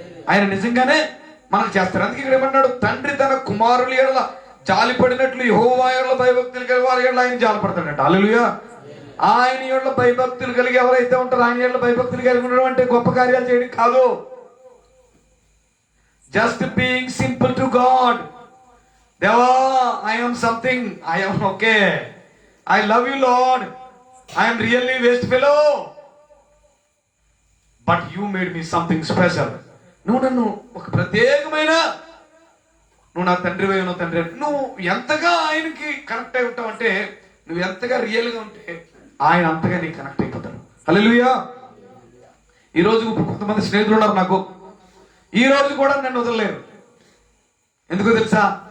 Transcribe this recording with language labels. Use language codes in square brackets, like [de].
[te] ఆయన నిజంగానే మనకు చేస్తారు. అందుకే ఇక్కడ ఏమన్నాడు, తండ్రి తన కుమారుల ఎడల జాలిపడినట్లు యెహోవా యెడల భయభక్తులు కలిగి వారి ఎడల ఆయన జాలిపడతాడంట. హల్లెలూయా. ఆయన ఎడల భయభక్తులు కలిగి ఎవరైతే ఉంటారో, ఆయన ఎడల భయభక్తులు కలిగి ఉండడం అంటే గొప్ప కార్యాలు చేయడం కాదు. [en] Just being simple to God. దేవా, I am something, I am okay, I love you Lord, I am really waste fellow, but you made me something special. [te] నువ్వు నన్ను ఒక ప్రత్యేకమైన, నువ్వు నా తండ్రి వైన తండ్రి. నువ్వు ఎంతగా ఆయనకి కనెక్ట్ అయి ఉంటావు అంటే, నువ్వు ఎంతగా రియల్గా ఉంటే ఆయన అంతగా నీకు కనెక్ట్ అయిపోతాడు. హల్లెలూయా. ఈరోజు కొంతమంది స్నేహితులు ఉన్నారు నాకు, ఈ రోజు కూడా నన్ను వదలలేరు. ఎందుకో తెలుసా?